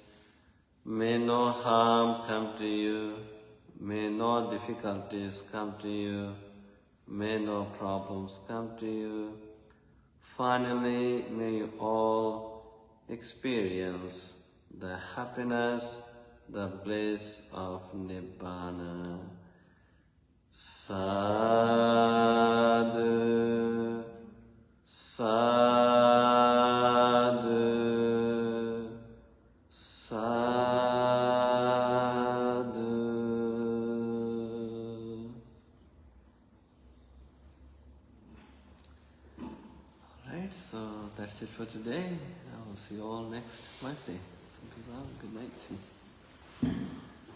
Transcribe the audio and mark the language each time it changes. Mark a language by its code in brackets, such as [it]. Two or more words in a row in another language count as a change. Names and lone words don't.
[en] May no harm come to you. May no difficulties come to you. May no problems come to you. Finally, may you all experience the happiness, the bliss of Nibbana. [pi] Sadhu, sadhu, sadhu. [en] Alright, so that's it for today. I will see you all next Wednesday. Some people, good night.